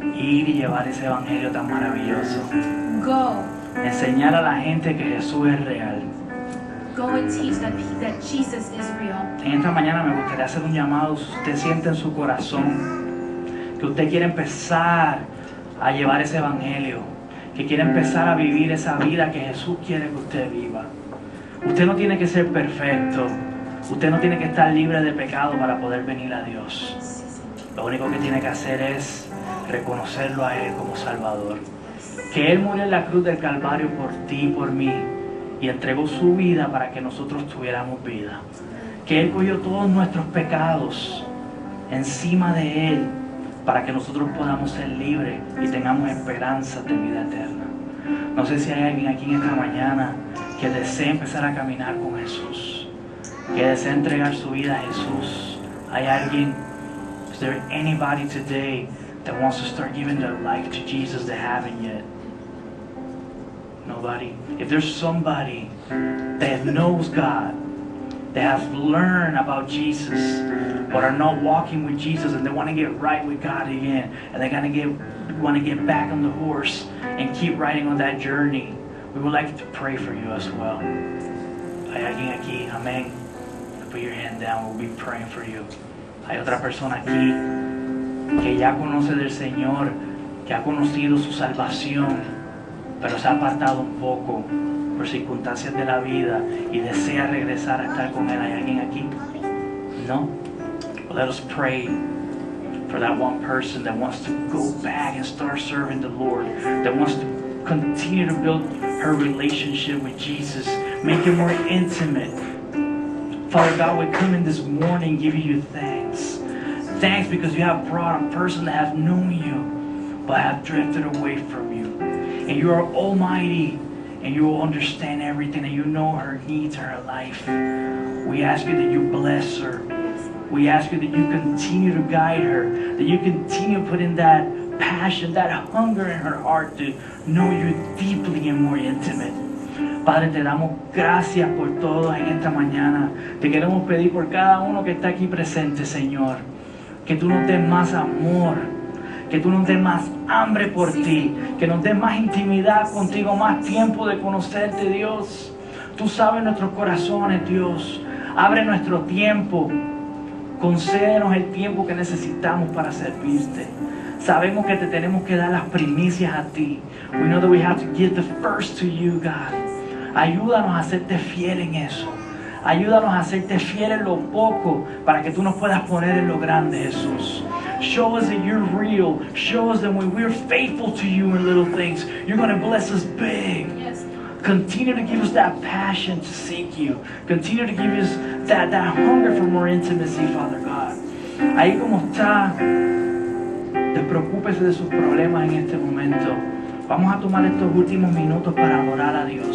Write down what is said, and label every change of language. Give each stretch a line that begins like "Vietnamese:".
Spanish: Ir y llevar ese evangelio tan maravilloso.
English: Go.
Spanish: Enseñar a la gente que Jesús es real.
English: Go and teach that Jesus is real.
Spanish: En esta mañana me gustaría hacer un llamado. Si usted siente en su corazón que usted quiere empezar a llevar ese evangelio, que quiere empezar a vivir esa vida que Jesús quiere que usted viva. Usted no tiene que ser perfecto. Usted no tiene que estar libre de pecado para poder venir a Dios. Lo único que tiene que hacer es reconocerlo a Él como Salvador. Que Él murió en la cruz del Calvario por ti y por mí y entregó su vida para que nosotros tuviéramos vida. Que Él cogió todos nuestros pecados encima de Él para que nosotros podamos ser libres y tengamos esperanza de vida eterna. No sé si hay alguien aquí en esta mañana que desea empezar a caminar con Jesús, que desea entregar su vida a Jesús. ¿Hay alguien?
English: Is there anybody today that wants to start giving their life to Jesus that haven't yet? Nobody? If there's somebody that knows God, that has learned about Jesus, but are not walking with Jesus, and they want to get right with God again, and they want to get back on the horse and keep riding on that journey, we would like to pray for you as well.
Spanish: Hay alguien aquí, amén.
English: Put your hand down, we'll be praying for you.
Spanish: Hay otra persona aquí que ya conoce del Señor, que ha conocido su salvación, pero se ha apartado un poco por circunstancias de la vida y desea regresar a estar con Él. ¿Hay alguien aquí? No?
English: Well, let us pray for that one person that wants to go back and start serving the Lord, that wants to continue to build her relationship with Jesus, make it more intimate. Father God, we come in this morning giving you thanks. Thanks because you have brought a person that has known you but have drifted away from you. And you are almighty, and you will understand everything, and you know her needs, her life. We ask you that you bless her. We ask you that you continue to guide her, that you continue to put in that passion, that hunger in her heart to know you deeply and more intimate.
Spanish: Padre, te damos gracias por todo en esta mañana. Te queremos pedir por cada uno que está aquí presente, Señor, que tú nos des más amor, que tú nos des más hambre por ti, que nos des más intimidad contigo, más tiempo de conocerte, Dios. Tú sabes nuestros corazones, Dios. Abre nuestro tiempo. Concédenos el tiempo que necesitamos para servirte. Sabemos que te tenemos que dar las primicias a ti.
English: We know that we have to give the first to you, God.
Spanish: Ayúdanos a hacerte fiel en eso. Ayúdanos a hacerte fiel en lo poco para que tú nos puedas poner en lo grande, Jesús.
English: Show us that you're real. Show us that when we're faithful to you in little things, you're going to bless us big. Yes. Continue to give us that passion to seek you. Continue to give us that hunger for more intimacy, Father God.
Spanish: Ahí como está, despreocúpese de sus problemas en este momento. Vamos a tomar estos últimos minutos para adorar a Dios.